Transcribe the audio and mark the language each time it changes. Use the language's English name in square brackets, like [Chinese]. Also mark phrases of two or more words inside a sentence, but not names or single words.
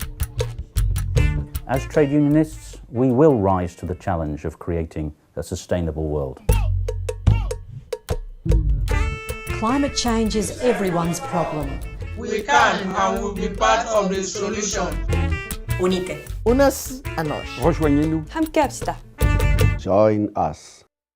[English] As trade unionists, we will rise to the challenge of creating a sustainable world. Climate change is everyone's problem. We can and will be part of the solution. Unite. [Portuguese] Unas a nós. [French] Rejoignez-nous. [Korean] 함께 합시다. [English] Join us.